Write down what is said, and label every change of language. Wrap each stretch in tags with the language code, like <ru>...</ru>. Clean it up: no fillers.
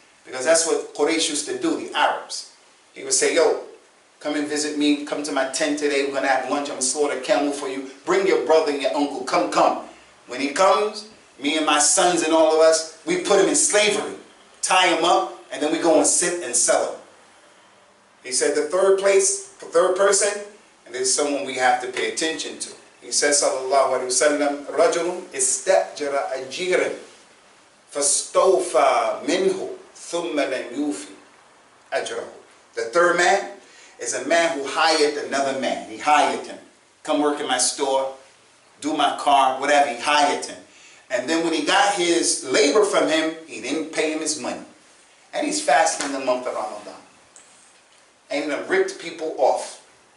<en>Because that's what Quraysh used to do, the Arabs. He would say, yo, come and visit me, come to my tent today, we're going to have lunch, I'm going to slaughter a camel for you. Bring your brother and your uncle, come. When he comes, me and my sons and all of us, we put him in slavery, tie him up, and then we go and sit and sell him. He said the third person, and this is someone we have to pay attention to. He says, sallallahu alayhi wa sallam,</en> <ar>رَجُلٌ إِسْتَأْجَرَ أَجِيرًا فَاسْتَوْفَى مِنْهُ ثُمَّ لَمْ يُوفِ أَجْرَهُ.</ar> <en>The third man is a man who hired another man. He hired him. Come work in my store, do my car, whatever. He hired him. And then when he got his labor from him, he didn't pay him his money. And he's fasting in the month of Ramadan. And he ripped people off.</en>